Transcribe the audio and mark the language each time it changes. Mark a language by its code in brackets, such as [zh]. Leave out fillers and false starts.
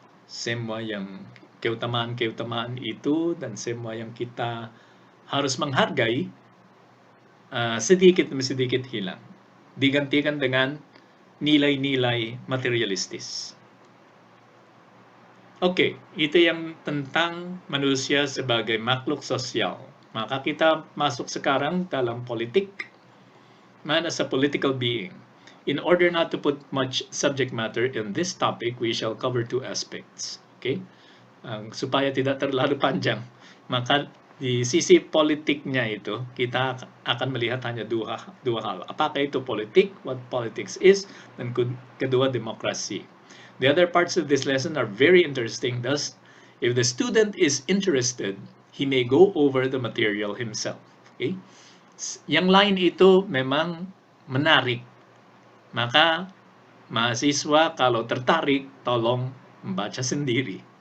[id] Semua yang keutamaan itu dan semua yang kita harus menghargai sedikit demi sedikit hilang, digantikan dengan nilai-nilai materialistis. Oke, itu yang tentang manusia sebagai makhluk sosial. Maka kita masuk sekarang dalam politik. [en] Man as a political being. In order not to put much subject matter in this topic, we shall cover 2 aspects. Okay? [id] Supaya tidak terlalu panjang, maka di sisi politiknya itu kita akan melihat hanya dua hal. Apakah itu politik, [en] what politics is, [id] dan kedua demokrasi. [en] The other parts of this lesson are very interesting. Thus, if the student is interested, he may go over the material himself. [id] Okay? Yang lain itu memang menarik. Maka mahasiswa kalau tertarik, tolong membaca sendiri.